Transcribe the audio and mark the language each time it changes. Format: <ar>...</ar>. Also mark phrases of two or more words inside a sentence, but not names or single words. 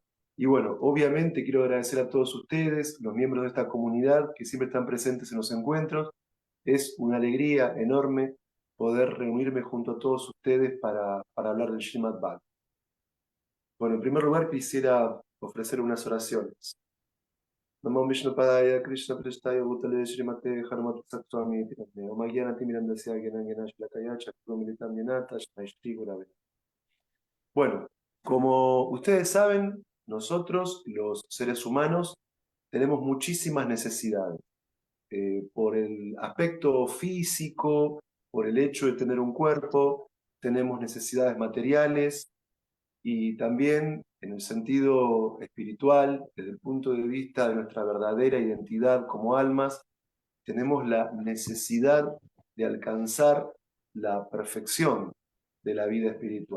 <es>Y bueno, obviamente quiero agradecer a todos ustedes, los miembros de esta comunidad que siempre están presentes en los encuentros. Es una alegría enorme poder reunirme junto a todos ustedes para hablar del Srimad Bhagavatam. Bueno, en primer lugar quisiera ofrecer unas oraciones.</es> <sa>Namo Vishnupadaya Krishna Prestaya Bhutale Srimate Harmati Satswami Tirame Om Agyanati Mirandasya Gyanangena Shlakaya Chakrumitam Yenata Shri Gurave.</sa> <es>Bueno, como ustedes saben, nosotros, los seres humanos, tenemos muchísimas necesidades. Por el aspecto físico, por el hecho de tener un cuerpo, tenemos necesidades materiales y también en el sentido espiritual, desde el punto de vista de nuestra verdadera identidad como almas, tenemos la necesidad de alcanzar la perfección de la vida espiritual.</es>